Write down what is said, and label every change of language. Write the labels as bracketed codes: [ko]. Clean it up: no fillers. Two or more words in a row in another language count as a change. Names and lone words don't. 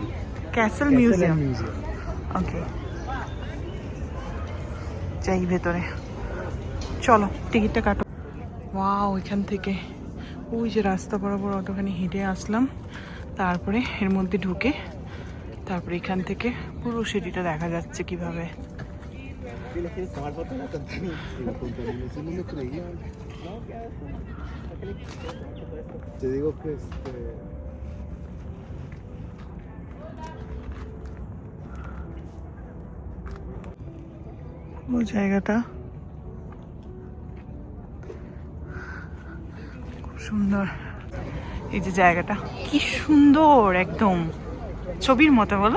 [bn] ক্যাসেল মিউজিয়াম। ওকে, যাই ভেতরে, চলো টিকিটটা কাটো। ওয়াও, এখান থেকে ওই যে রাস্তা বরাবর অতখানি হেঁটে আসলাম, তারপরে এর মধ্যে ঢুকে, তারপরে এখান থেকে পুরো সিটিটা দেখা যাচ্ছে কিভাবে। [es] Te digo que [bn] ও জায়গাটা খুব সুন্দর। এই যে জায়গাটা কি সুন্দর, একদম ছবির মতো, বলো।